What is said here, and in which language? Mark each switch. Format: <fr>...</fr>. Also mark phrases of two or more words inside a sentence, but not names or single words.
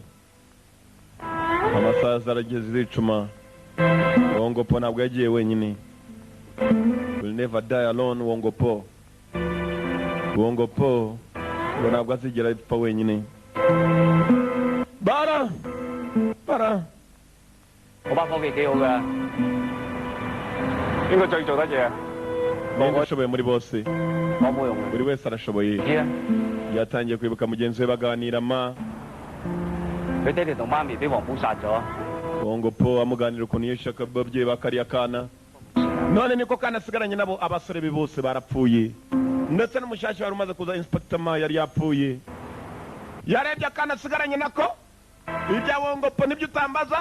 <rw>Amasaza arageze zicuma. Wongopo ntabwo yagiye wenyine.</rw> <en>Will never die alone.</en> <rw>Wongopo ngo ntabwo azigera apfa wenyine. Bara</rw> <yue>嗰班伙計幾好㗎，應該最做得嘢。</yue> <rw>Ninde ushoboye muri bose?</rw> <yue>我冇用嘅。</yue> <rw>Buri wese arashoboye.</rw> <yue>知啊，</yue> <rw>Yatangiye kwibuka mugenzi we baganira ma.</rw> <yue>佢爹哋同媽咪俾黃埔殺咗。</yue> <rw>Wongopo amuganira ukuntu yishaka ababyeyi bakariya kana. None niko kana asigaranye nabo abasore be bose barapfuye. Ndetse n'umushyashya wari umaze kuza Inspector Ma yari yapfuye. Yarebye akana asigaranye nako. Ibya Wongopo nibyo utambaza.</rw>